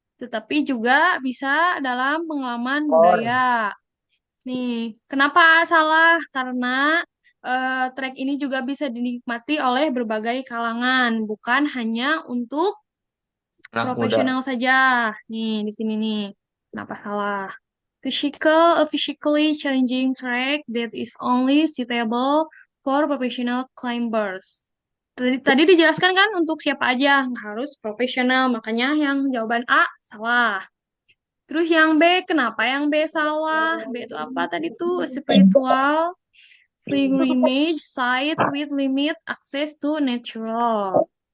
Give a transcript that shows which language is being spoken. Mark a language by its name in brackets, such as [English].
[Indonesian] tetapi juga bisa dalam pengalaman budaya. Nih, kenapa salah? Karena track ini juga bisa dinikmati oleh berbagai kalangan, bukan hanya untuk Anak muda. profesional saja. Nih, di sini nih. Kenapa salah? [English] A physically challenging track that is only suitable for professional climbers. [Indonesian] Tadi dijelaskan kan untuk siapa aja, nggak harus profesional, makanya yang jawaban A salah. Terus yang B, kenapa yang B salah? B itu apa tadi tuh? [English] Spiritual pilgrimage site with limit access to natural.